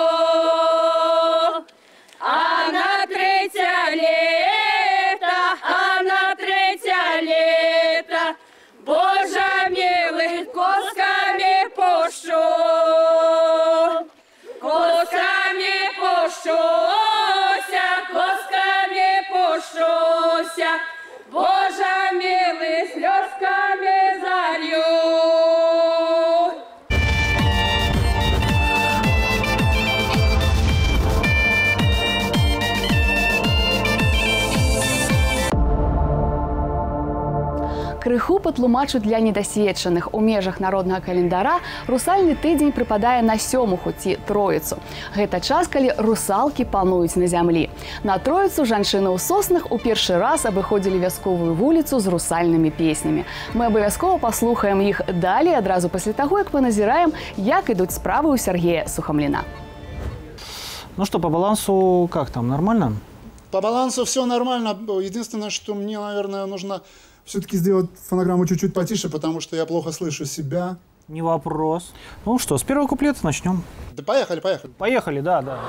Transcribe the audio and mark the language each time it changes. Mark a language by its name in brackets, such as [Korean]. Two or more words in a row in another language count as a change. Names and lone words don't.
[Russian] А на третье лето, Боже милый, косками пущу. Косками пущуся, Боже милый, слезками залью. [Belarusian] Крыху патлумачу для недасведчаных. У межах народнага календара русальны тыдзень прыпадае на сёмуху ці троіцу. Гэта час, калі русалкі пануюць на зямлі. На троіцу жанчыны ў Соснах у першы раз абыходзілі вясковую вуліцу з русальнымі песнямі. Мы абавязкова паслухаем іх далей адразу пасля таго, як паназіраем, як ідуць справы ў Сергея Сухамліна. [Russian] Ну что, по балансу как там, нормально? По балансу все нормально. Единственное, что мне, наверное, нужно все-таки сделать фонограмму чуть-чуть потише, потому что я плохо слышу себя. Не вопрос. Ну что, с первого куплета начнем. Да поехали. Поехали, да.